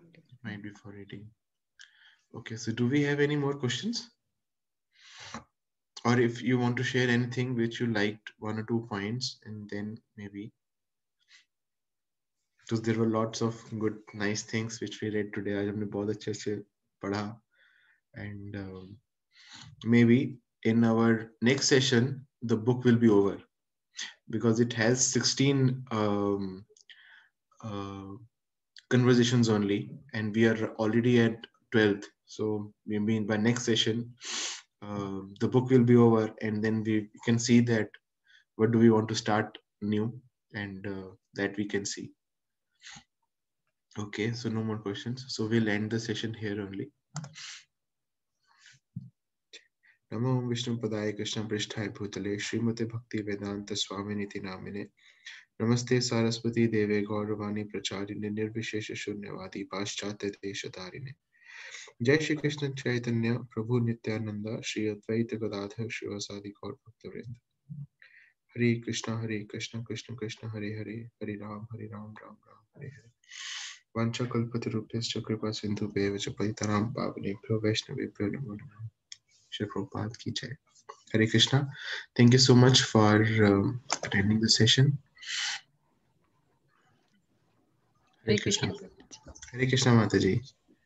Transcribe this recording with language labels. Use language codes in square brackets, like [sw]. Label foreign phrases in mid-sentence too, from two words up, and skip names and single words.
[en] Might be for reading. Okay, so do we have any more questions? Or if you want to share anything which you liked, 1 or 2 points, and then maybe, because there were lots of good, nice things which we read today. [hi] आज हमने बहुत अच्छे से पढ़ा, [en] and maybe in our next session the book will be over, because it has 16 conversations only, and we are already at 12th. So maybe by next session the book will be over, and then we can see that what do we want to start new, and that we can see. Okay, so no more questions, so we'll end the session here only. [sa] नमो विष्णुपदाय कृष्ण पृष्ठाय भूतले श्रीमते भक्ति वेदांत स्वामिनिति नामिने नमस्ते सारस्वती देवे गौरवाणी प्रचारिणे निर्विशेष शून्यवादी पाश्चात्य देशधारिणे जय श्री कृष्ण चैतन्य प्रभु नित्यानंद श्री अद्वैत गदाधर शिवासादि गौर भक्तवृंद। हरे कृष्ण कृष्ण कृष्ण हरे हरे, हरे राम राम राम हरे हरे। वाञ्छाकल्पतरुभ्यश्च कृपा सिन्धुभ्येव च पतितानां पावनेभ्यो वैष्णवेभ्यो नमो नमः। [hi] श्री प्रभुपाद की जय। हरे कृष्ण. [en] Thank you so much for attending the session. [hi] हरे कृष्ण. हरे कृष्ण माताजी.